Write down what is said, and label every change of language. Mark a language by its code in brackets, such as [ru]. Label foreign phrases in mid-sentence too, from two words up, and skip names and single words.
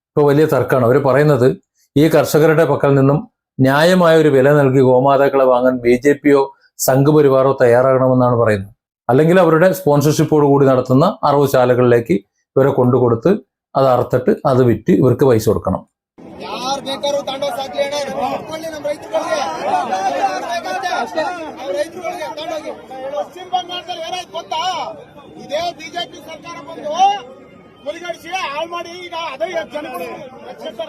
[ml] ഇപ്പൊ വലിയ തർക്കമാണ്. അവർ പറയുന്നത് ഈ കർഷകരുടെ പക്കൽ നിന്നും ന്യായമായ ഒരു വില നൽകി ഗോമാതാക്കളെ വാങ്ങാൻ BJPയോ സംഘപരിവാറോ തയ്യാറാകണമെന്നാണ് പറയുന്നത്. അല്ലെങ്കിൽ അവരുടെ സ്പോൺസർഷിപ്പോട് കൂടി നടത്തുന്ന അറവുശാലകളിലേക്ക് ഇവരെ കൊണ്ടുകൊടുത്ത് അത് അറുത്തിട്ട് അത് വിറ്റ് ഇവർക്ക് പൈസ കൊടുക്കണം. [kn] ಯಾರು ಬೇಕಾದ್ರೂ ತಗೊಂಡೋಗಿ ಸಾಕ್ಲಿ ಅಣ್ಣ, ನಮ್ಮ ರೈತರುಗಳಿಗೆ ತಗೊಂಡೋಗಿ. ಪಶ್ಚಿಮ ಬಂಗಾಳದಲ್ಲಿ ಏನಾಯ್ತು ಗೊತ್ತಾ, ಇದೇ ಬಿಜೆಪಿ ಸರ್ಕಾರ ಬಂದು ಮುಲಿಗಡಿಸಿ ಹಾಳು ಮಾಡಿ ಈಗ ಅದೇ ಜನಗಳು ರಕ್ಷಿಸ್ತಾರೆ.